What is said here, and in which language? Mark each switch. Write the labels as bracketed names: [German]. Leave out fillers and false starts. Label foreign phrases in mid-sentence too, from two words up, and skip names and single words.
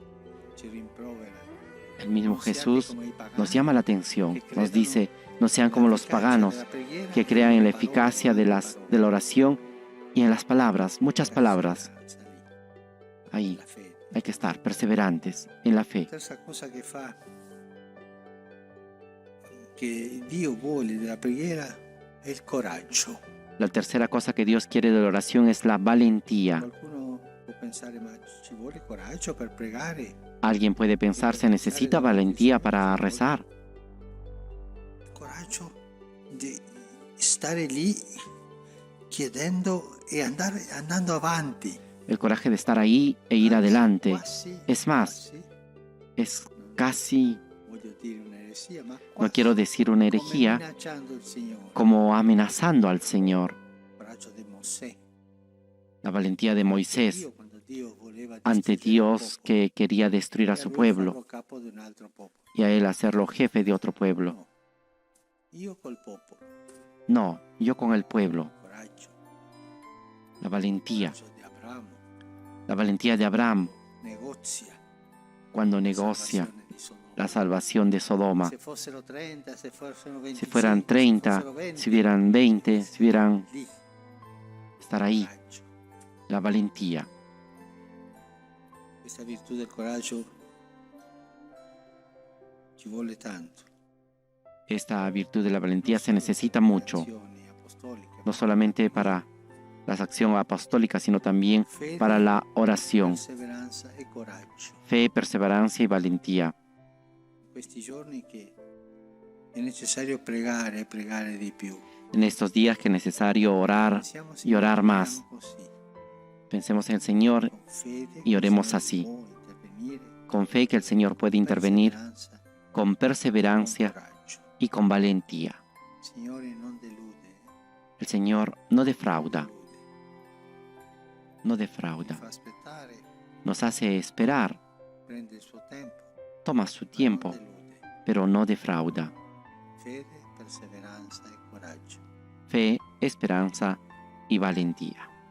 [Spanish] El mismo Jesús nos llama la atención, nos dice, no sean como los paganos que crean en la eficacia de la oración y en las palabras, muchas palabras. Ahí hay que estar perseverantes en la fe. [Italian] Che Dio vuole della preghiera è il coraggio. [Spanish] La tercera cosa que Dios quiere de la oración es la valentía. [Italian] Qualcuno può pensare, ma ci vuole coraggio per pregare? [Spanish] Alguien puede pensar, ¿se necesita valentía para rezar? [Italian] Coraggio di stare lì chiedendo e andando avanti. [Spanish] El coraje de estar ahí e ir adelante. [Italian] Quasi, [Spanish] Es más, es casi, [Italian] voglio dire un'eresia, ma [Spanish] no quiero decir una [Italian] come [Spanish] herejía, [Italian] minacciando il Signore. [Spanish] como amenazando al Señor. [Italian] Coraggio di Mosè. [Spanish] La valentía de Moisés [Italian] Dio, quando Dio voleva [Spanish] ante [Italian] distruggere un [Spanish] Dios [Italian] popolo, [Spanish] que quería destruir a [Italian] e a [Spanish] su [Italian] lui [Spanish] pueblo [Italian] farlo capo di un altro popolo. [Spanish] y a él hacerlo jefe de otro pueblo. [Italian] No. Io col popolo. [Spanish] No, yo con el pueblo. [Italian] Coraggio. [Spanish] La valentía. [Italian] Coraggio di Abramo. [Spanish] La valentía de Abraham [Italian] Negozia. [Spanish] cuando negocia [Italian] Salvazione di Sodoma. [Spanish] la salvación de Sodoma. [Italian] Se fossero 30, se fossero 25, [Spanish] Si fueran 30, [Italian] se fossero 20, [Spanish] si hubieran 20, si hubieran [Italian] lì, [Spanish] estar ahí. [Italian] coraggio. [Spanish] La valentía. [Italian] Questa virtù del coraggio ci vuole tanto. [Spanish] Esta virtud de la valentía se necesita mucho, [Italian] Azioni apostoliche. [Spanish] no solamente para la acción apostólica, sino también [Italian] Fede, [Spanish] para la oración. [Italian] perseveranza e coraggio. [Spanish] Fe, perseverancia y valentía. [Italian] Questi giorni che è necessario pregare di più. [Spanish] En estos días que es necesario orar [Italian] Pensiamo, [Spanish] y orar más. [Italian] preghiamo così, [Spanish] Pensemos en el Señor [Italian] con fede, [Spanish] y oremos [Italian] che il [Spanish] así. [Italian] Signore può intervenire, [Spanish] con fe que el Señor puede intervenir, [Italian] perseveranza, [Spanish] con con perseverancia [Italian] coraggio. [Spanish] y con valentía. [Italian] Il Signore non delude, [Spanish] El Señor no defrauda, no [Italian] ti [Spanish] defrauda. [Italian] fa aspettare, [Spanish] Nos hace esperar, [Italian] prende il suo tempo, [Spanish] toma su [Italian] ma non [Spanish] tiempo, [Italian] delude. [Spanish] pero no defrauda. [Italian] Fede, perseveranza e coraggio. [Spanish] Fe, esperanza y valentía.